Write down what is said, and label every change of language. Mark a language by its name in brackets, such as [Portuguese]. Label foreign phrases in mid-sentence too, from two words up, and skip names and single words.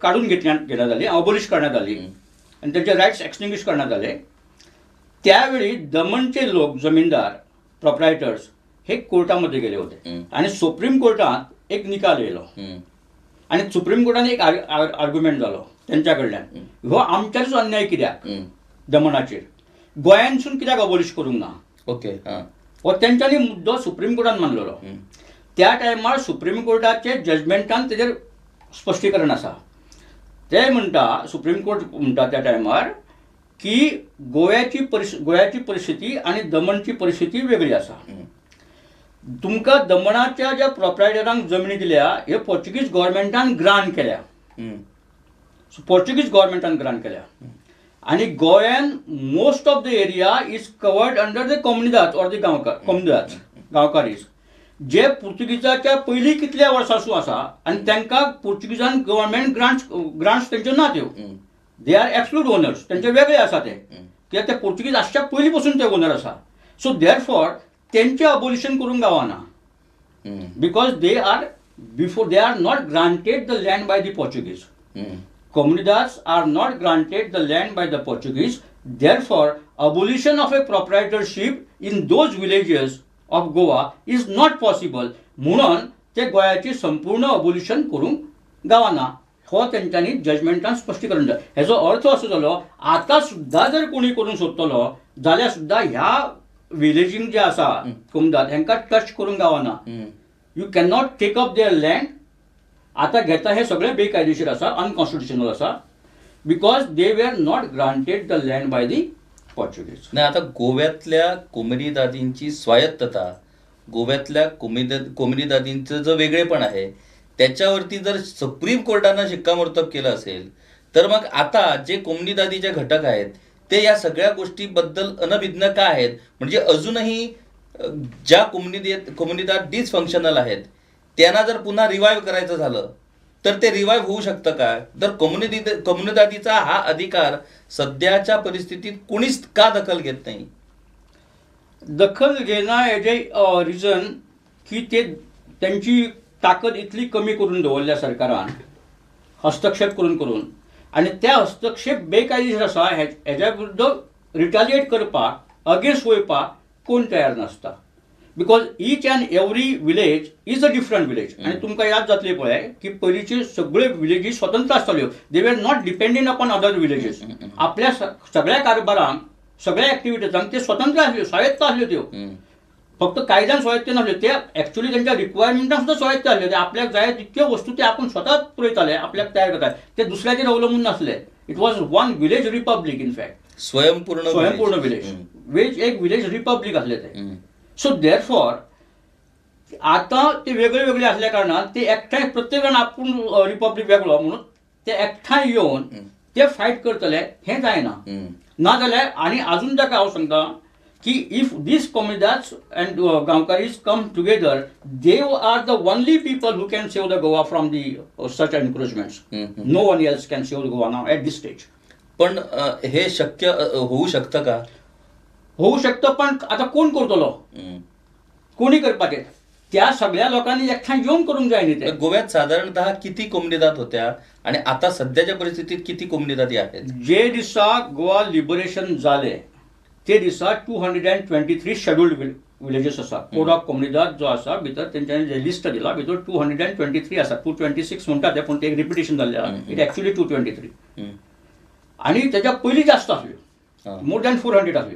[Marathi] काढून घेण्यात आली, अबोलिश करण्यात आली आणि त्यांचे [English] rights extinguish [Marathi] करण्यात आले, त्यावेळी दमणचे लोक, जमीनदार, प्रॉपरायटर्स हे कोर्टामध्ये गेले होते आणि सुप्रीम कोर्टात एक निकाल येयलो आणि सुप्रीम कोर्टाने [Konkani] एक आर्ग्युमेंट झालो त्यांच्या कडल्यान, हो आमच्याच अन्याय कित्याक दमणाचेर, गोंयांसून कित्याक अबोलिश करूंक ना. ओके, हो तेंच्यांनी मुद्दो सुप्रीम कोर्टान मानलेलो. त्या टायमार सुप्रीम कोर्टाचे जजमेंटान तेजेर स्पश्टीकरण आसा. ते म्हणटा, सुप्रीम कोर्ट म्हणटा त्या टायमार की गोव्याची परिस्थिती आणि दमणची परिस्थिती वेगळी आसा. तुमकां दमणाच्या ज्या प्रॉपरायटरांक जमनी दिल्या हे [English] Portuguese government [Konkani] ग्रांट केल्या, [English] Portuguese government [Konkani] ग्रांट केल्या आणि गोव्यान [English] most of the area is covered under the comunidade or the comunidade, gaonkaris, [Konkani] जे पुर्तुगीजाच्या पयलीं कितल्या वर्सांसून आसा आणि तांकां पुर्तुगीजान [English] government grants [Konkani] तेंच्यो ना त्यो, [English] they are absolute owners, [Konkani] तेंचे वेगळे आसा ते, कित्याक ते पुर्तुगीज आसच्या पयलीं पासून ते ओनर आसा. [English] so therefore [Konkani] तेंचे अबोलिशन करूंक गावना [English] because they are not granted the land by the Portuguese. Comunidades are not granted the land by the Portuguese. Therefore, abolition of a proprietorship in those villages of Goa is not possible. [Konkani] म्हणून ते गोंयाची संपूर्ण अबोलिशन करूंक गावना. हो तेंच्यांनी जजमेंटान स्पश्टीकरण दिलें. हेजो अर्थ असो जालो आतां सुद्दां जर कोणी करूंक सोदतलो जाल्यार सुद्दां ह्या विलेजींक जे आसा कमुनिदाद हांकां टच करूंक गावना. [English] You can not take up their land. [Konkani] आता घेता हे सगळे बेकायदेशीर आसा, अनकॉन्स्टिट्युशनल आसा, [English] because they were not granted the land by the Portuguese. [Marathi] नाही, आता गोव्यातल्या कोमरीदादींची स्वायत्तता, गोव्यातल्या कोमरीदादींचं जो वेगळेपण आहे त्याच्यावरती जर सुप्रीम कोर्टानं शिक्कामोर्तब केलं असेल तर मग आता जे कोमरीदादीचे घटक आहेत ते या सगळ्या गोष्टीबद्दल अनभिज्ञ का आहेत? म्हणजे अजूनही ज्या कोमरीदाद डिसफंक्शनल आहेत त्यांना जर पुन्हा रिवाईव्ह करायचं झालं तर ते रिवाईव्ह होऊ शकतं का? तर कोमरीदादीचा हा अधिकार सध्याच्या परिस्थितीत कुणीच का दखल घेत नाही? [Konkani] दखल घेणं हेजे रिजन की ते त्यांची ताकद इतली कमी करून दवरल्या सरकारान, हस्तक्षेप करून आणि त्या हस्तक्षेप बेकायदेशीर आसा. हेज्या विरुद्ध रिटालिएट करपाक, अगेन्स्ट वयपाक कोण तयार नासता. [English] Because each and every village is a different village. [Konkani] आणि तुमकां याद जातली पळय की पयलींचे सगळे विलेजीस स्वतंत्र आसताल्यो. [English] They were not dependent upon other villages. [Konkani] आपल्या सगळ्या कारभारांक, सगळ्या एक्टिविटीजांक ते स्वतंत्र आसल्यो, स्वायत्त आसल्यो त्यो. फक्त कायद्यान स्वायत्त नासल्यो, ते ॲक्च्युली त्यांच्या रिक्वायरमेंटान सुद्धा स्वायत्त आसल्यो. ते आपल्याक जाय तितक्यो वस्तू ते आपण स्वताच पुरयताले, आपल्याक तयार करताले. ते दुसऱ्याचेर अवलंबून नासले. [English] It was one village republic in fact. [Konkani] स्वयंपूर्ण विलेज. एक [English] village republic [Konkani] आसले ते. [English] so therefore [Konkani] आता ते वेगळे वेगळे असल्या कारणान ते एकठांय प्रत्येकान आपूण रिपब्लीक वेगळो म्हणून ते एकठांय येवन ते फायट करतले हें जायना. नाजाल्यार आनी अजून ताका हांव सांगता की [English] If these communities and gaonkaris come together, they are the only people who can save the Goa from the such encroachments. No one else can save the Goa now at this stage. [Marathi] पण हे शक्य होऊ शकतं का? [Konkani] होऊ शकतं, पण आता कोण करतलो? कोणी करपाचें? त्या सगळ्या लोकांनी एकठांय येऊन करूंक जाय न्ही ते. [Marathi] गोव्यात साधारणतः किती कोमरीदाद होत्या आणि आता सध्याच्या परिस्थितीत किती कोमरीदादी आहेत? [Konkani] जे दिसा गोवा लिबरेशन जाले ते दिसा 223 [English] scheduled villages [Konkani] आसा. कोड ऑफ कोमरीदाद जो आसा भितर तेंच्यांनी जे लिस्ट दिला भितर 223 आसा. 226 म्हणटा ते, पूण ते एक रिपिटेशन जाल्लें आसा. [English] It actually 223. [Konkani] आनी तेच्या पयलीं जास्त आसल्यो, [English] more than [Konkani] 400 आसल्यो.